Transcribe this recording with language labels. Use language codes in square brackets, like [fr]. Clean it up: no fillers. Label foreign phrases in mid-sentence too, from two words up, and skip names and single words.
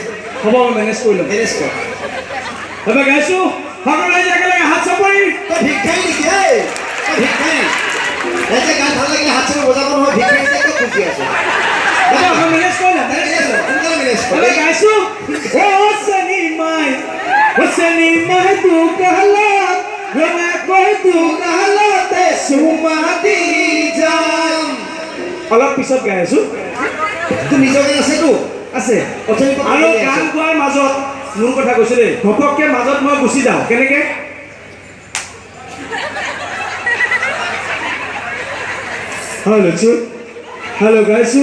[as] হ'ব, মই মেনেজ কৰি লওঁ। মেনেজ কৰ। এবাৰ গাইছো, সকলো ৰাইজে একেলগে হাত চাপৰি। তই ভিক্ষাৰী নেকি? এই তই ভিক্ষাৰী। ৰাইজে গান ভাল লাগিলে হাত চাপৰি বজাব নহয়। ভিক্ষাৰী যে কিয় খুজি আছে? হ'ব, মই মেনেজ কৰি লওঁ। সোনকালে মেনেজ কৰ। এবাৰ গাইছো, [hi] ओ सनी माय तू कहलात मैं कोई तू कहलाते सुमा दी जान। [as] অলপ পিছত গাই আছো। তোৰ নিজৰ গান আছেতো? আছে। আৰু গান গোৱাৰ মাজত মোৰ কথা কৈছো দেই, ঘপককে মাজত মই গুচি যাওঁ। কেনেকে? হেল্ল' গাইছো।